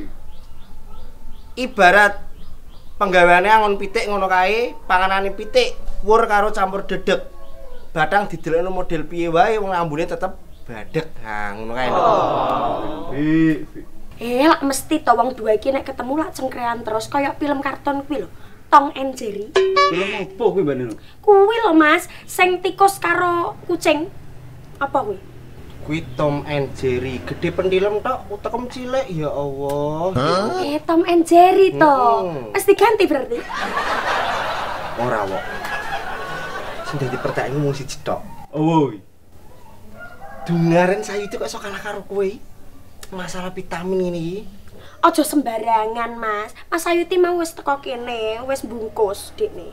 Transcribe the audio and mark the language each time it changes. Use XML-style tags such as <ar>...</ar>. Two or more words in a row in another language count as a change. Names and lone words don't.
<jv>Ibarat penggaweane angon pitik ngono kae, panganane pitik wur karo campur dedeg. Bathang didelokno model piye wae wong ambune tetep badhek. Ha ngono kae lho. Lak mesti to wong dua iki nek ketemu lak cengkrean terus kaya film kartun kuwi lho. Tom and Jerry. Film opo kuwi Mbak Nino? Kuwi lho Mas, sing tikus karo kucing. Apa kuwi? Kuwi Tom and Jerry, gede pendilem tok, utekem cilik ya Allah. Tom and Jerry to. Wis diganti berarti. Ora wok. Sing dadi pertanyaan mung siji tok. Oh. Dungaren sayu itu kok iso kalah karo kowe. Masalah vitamin ini iki. Aja sembarangan, Mas. Mas Ayuti mau wis teko kene, wis bungkus dekne.</jv>